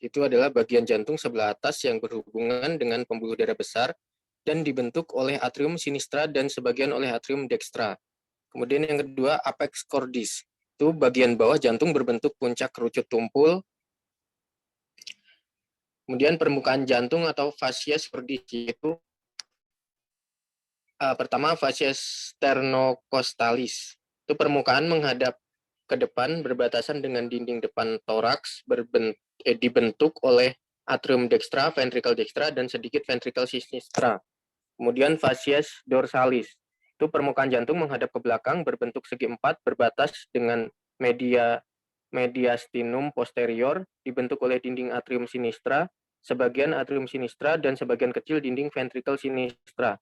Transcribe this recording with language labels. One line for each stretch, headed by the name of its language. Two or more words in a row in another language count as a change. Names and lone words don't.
Indonesian: Itu adalah bagian jantung sebelah atas yang berhubungan dengan pembuluh darah besar dan dibentuk oleh atrium sinistra dan sebagian oleh atrium dextra. Kemudian yang kedua, apex cordis. Itu bagian bawah jantung berbentuk puncak kerucut tumpul. Kemudian permukaan jantung atau facies cordis, yaitu pertama facies sternocostalis. Itu permukaan menghadap ke depan berbatasan dengan dinding depan toraks, dibentuk oleh atrium dextra, ventricle dextra, dan sedikit ventricle sinistra. Kemudian facies dorsalis. Itu permukaan jantung menghadap ke belakang berbentuk segi 4 berbatas dengan mediastinum posterior, dibentuk oleh dinding atrium sinistra, sebagian atrium sinistra, dan sebagian kecil dinding ventricle sinistra.